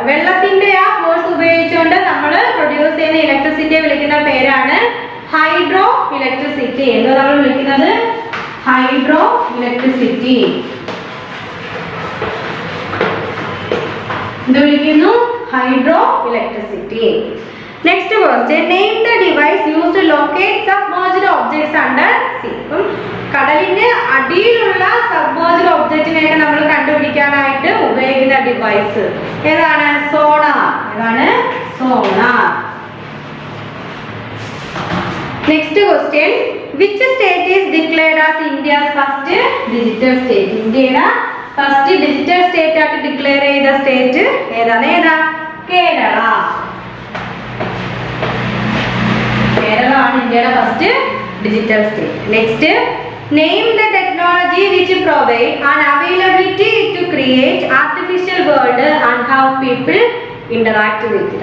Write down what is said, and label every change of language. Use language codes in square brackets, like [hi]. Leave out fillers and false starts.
[ml] വെള്ളത്തിന്റെ ആ ഫോഴ്സ് ഉപയോഗിച്ചുകൊണ്ട് നമ്മൾ പ്രൊഡ്യൂസ് ചെയ്യുന്ന ഇലക്ട്രിസിറ്റിയെ വിളിക്കുന്ന പേരാണ് ഹൈഡ്രോ ഇലക്ട്രിസിറ്റി. എന്ന് നമ്മൾ വിളിക്കുന്നത് ഹൈഡ്രോ ഇലക്ട്രിസിറ്റി. എന്ത് വിളിക്കുന്നു? Hydro electricity. [en] Next question, name the device used to locate submerged objects under sea. [ml] കടലിന്റെ അടിയിലുള്ള സബ്മേർജ്ഡ് ഒബ്ജക്റ്റിനെയൊക്കെ നമ്മൾ കണ്ടുപിടിക്കാനായിട്ട് ഉപയോഗിക്കുന്ന ഡിവൈസ് ഏതാണ്? സോണാർ. ഏതാണ്? Sonar. [en] Next question, which state is declared as India's first digital state? [ml] ഇന്ത്യയുടെ ഫസ്റ്റ് ഡിജിറ്റൽ സ്റ്റേറ്റ് ആയിട്ട് declare ചെയ്ത സ്റ്റേറ്റ് ഏതാണ്? കേരള. കേരള ആണ് ഇന്ത്യയുടെ first digital state. [en] Next, name the technology which provide an availability to create artificial world and how people interact with it.